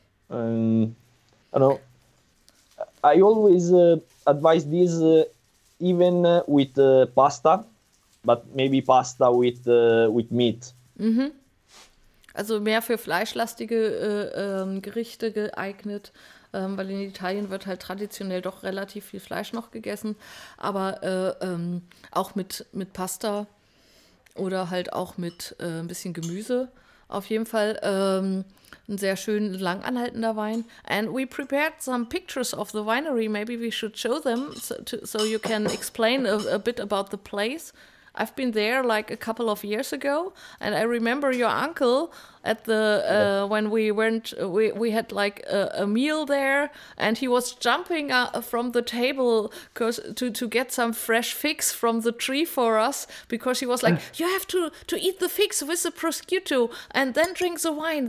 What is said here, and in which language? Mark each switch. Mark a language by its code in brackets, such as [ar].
[en] I don't know. I always advise this even with pasta, but maybe pasta with meat. [de] Also mehr für fleischlastige Gerichte geeignet, weil in Italien wird halt traditionell doch relativ viel Fleisch noch gegessen, aber auch mit Pasta oder halt auch mit ein bisschen Gemüse. Auf jeden Fall ein sehr schön lang anhaltender Wein. [en] And we prepared some pictures of the winery. Maybe we should show them so you can explain a bit about the place. I've been there like a couple of years ago, and I remember your uncle at the when we went. We had like a meal there, and he was jumping from the table to get some fresh figs from the tree for us, because he was like, "You have to eat the figs with the prosciutto and then drink the wine.